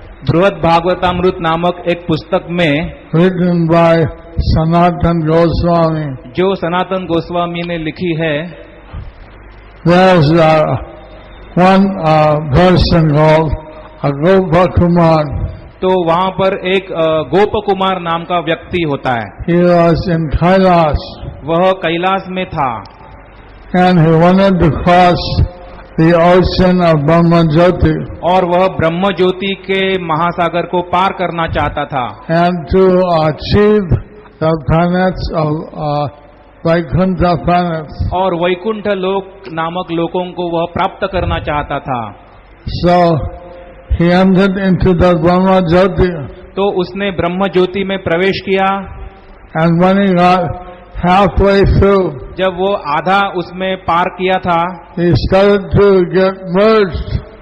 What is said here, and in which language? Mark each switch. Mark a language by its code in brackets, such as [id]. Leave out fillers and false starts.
[hi] बृहद भागवतामृत नामक एक पुस्तक में, [en] written by Sanatan Goswami, [hi] जो सनातन गोस्वामी ने लिखी है, [en] there's one person called Gopa Kumar. [hi] तो वहां पर एक गोप कुमार नाम का व्यक्ति होता है. [en] He was in Kailash [hi] वह कैलाश में था [en] and he wanted to cross the ocean of Brahma Jyoti [hi] और वह ब्रह्म ज्योति के महासागर को पार करना चाहता था [en] and to achieve the planets of Vaikuntha planets. [hi] और वैकुंठ लोक नामक लोकों को वह प्राप्त करना चाहता था. [en] So he entered into the Brahma Jyoti, [hi] तो उसने ब्रह्म ज्योति में प्रवेश किया. [en] and when he got halfway through, [hi] जब वो आधा उसमें पार किया था [en] he started to get merged.